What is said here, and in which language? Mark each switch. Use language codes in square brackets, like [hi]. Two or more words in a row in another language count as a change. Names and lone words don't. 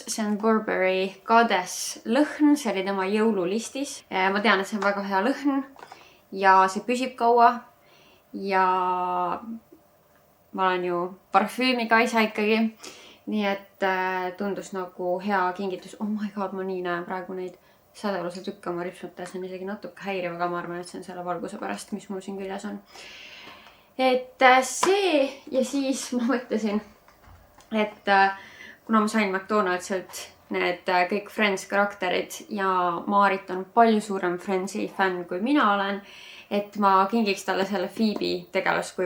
[et] See on Burberry Goddess lõhn. See oli tema jõululistis. Ma tean, et see on väga hea lõhn ja see püsib kaua. Ja ma olen ju parfüümikaisa ikkagi. Nii et tundus nagu hea kingitus. [en] Oh my god, [et] ma nii näen praegu neid sädeluse tükke oma ripsmata. See on isegi natuke häiriv, aga ma arvan, et see on selle valguse pärast, mis mul siin küljes on. Et see ja siis ma mõtlesin, et kuna ma sain McDonaldsilt need kõik Friends karakterid ja Maarit on palju suurem Friendsi fänn kui mina olen, et ma kingiks talle selle Phoebe tegelaskuju.